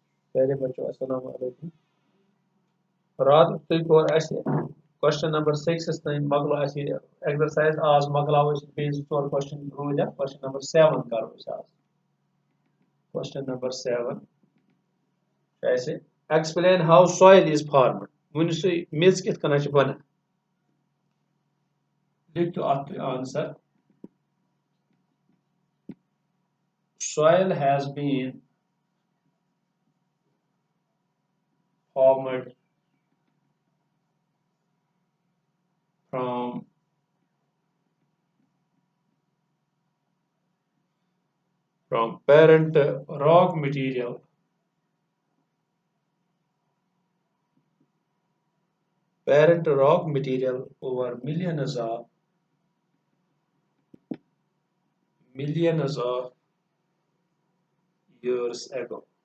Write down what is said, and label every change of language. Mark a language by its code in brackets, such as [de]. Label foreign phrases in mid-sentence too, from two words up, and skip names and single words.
[ks] प्यारे बच्चों [ar] السلام عليكم. [ks] रात तुम कोर [en] question number 6 [ks] तम मकलो एक्सरसाइज आज मकलाव बेस 4 क्वेश्चन रोज [en] question number 7 [ks] करो आज। [en] Question number 7 explain how soil is formed. [ks] वन मेज कित कन बना लिखो आंसर। [en] Soil has been formed from parent rock material over millions of years ago.